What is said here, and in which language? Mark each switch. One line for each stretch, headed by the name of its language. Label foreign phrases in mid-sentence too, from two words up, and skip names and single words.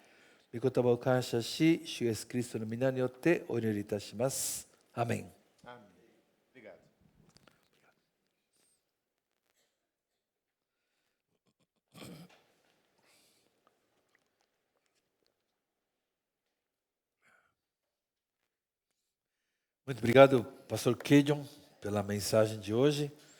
Japanese: 御言葉を感謝し、主イエスキリストの皆によってお祈りいたします。アメン。
Portuguese: Amém. Obrigado. Muito obrigado, pastor Kedjon, pela mensagem de hoje.